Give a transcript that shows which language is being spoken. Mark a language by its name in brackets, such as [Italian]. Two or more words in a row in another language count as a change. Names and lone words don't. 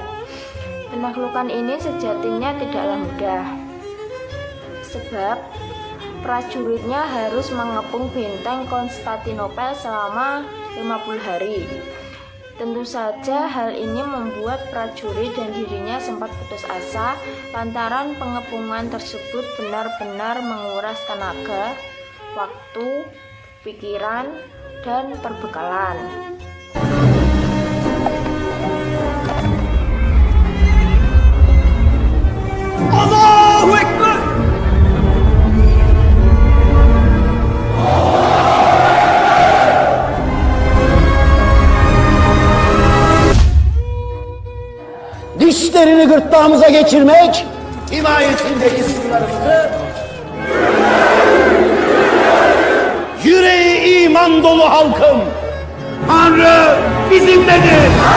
[Indonesian] Penaklukan ini sejatinya tidaklah mudah, sebab prajuritnya harus mengepung benteng Konstantinopel selama 50 hari. Tentu saja hal ini membuat prajurit dan dirinya sempat putus asa lantaran pengepungan tersebut benar-benar menguras tenaga, waktu, pikiran, dan perbekalan. [Arabic] الله أكبر! [Turkish] Dişlerini gırtlağımıza geçirmek, himayetindeki sınırlarımızı, yüreği iman dolu halkım, Tanrı bizimledir.